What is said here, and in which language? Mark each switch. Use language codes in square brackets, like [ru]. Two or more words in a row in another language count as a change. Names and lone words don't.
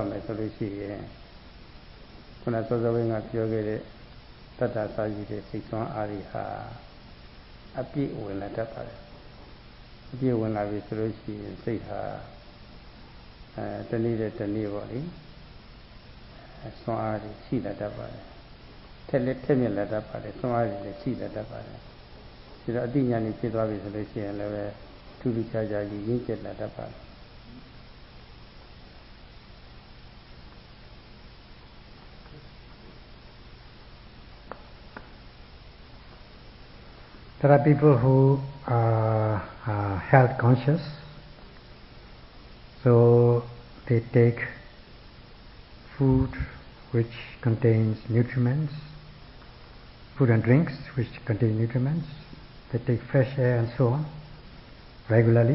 [my] မယ်ဆိုလို့ရှိရင်ခုနစောစောကပြောခဲ့တဲ့တတ္တစာကြီးတဲ့စိတ်ဆွမ်းအားတွေဟာအပြည့်ဝင်လာတတ်ပါတယ်အပြည့်ဝင်လာပြီဆိုလို့ရှိရင်စိတ်ဟာတနည်းတဲ့တနည်းပေါ့လေဆွမ်းအားတွေရှိလာတတ်ပါတယ်ထက်လက်ထက်မြက်လာတတ်ပါတယ်ဆွမ်းအားတွေလည်းရှိလာတတ်ပါတယ်ဒီတော့အတိညာဏ်ဖြစ်သွားပြီဆိုလို့ရှိရင်လည်းပဲထူးထူးခြားခြားကြီးရင်းကျက်လာတတ်ပါတယ် [en] There are people who are health conscious, so they take food which contains nutriments, food and drinks which contain nutriments, they take fresh air and so on regularly.